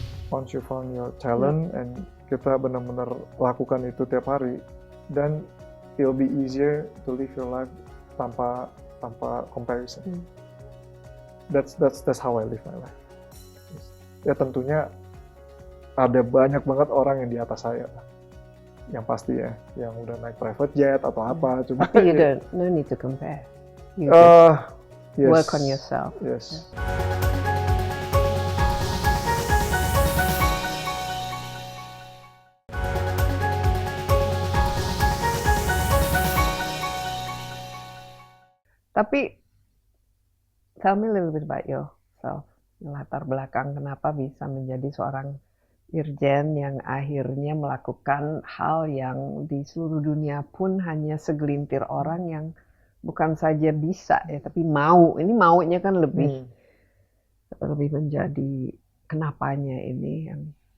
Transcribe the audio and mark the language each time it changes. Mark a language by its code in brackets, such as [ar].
[en] Once you found your talent and [id] kita benar-benar lakukan itu tiap hari, [en] then it'll be easier to live your life [id] tanpa [en] comparison. That's how I live my life. [id] Ya tentunya ada banyak banget orang yang di atas saya. yang pasti ya, yang udah naik private jet atau apa, cuma Tapi [en] you don't, no need to compare. You just yes, work on yourself. yes. [id] Tapi [en] tell me a little bit about yourself. [id] Latar belakang kenapa bisa menjadi seorang irjen yang akhirnya melakukan hal yang di seluruh dunia pun hanya segelintir orang yang bukan saja bisa ya, tapi mau. Ini maunya kan lebih menjadi kenapanya ini yang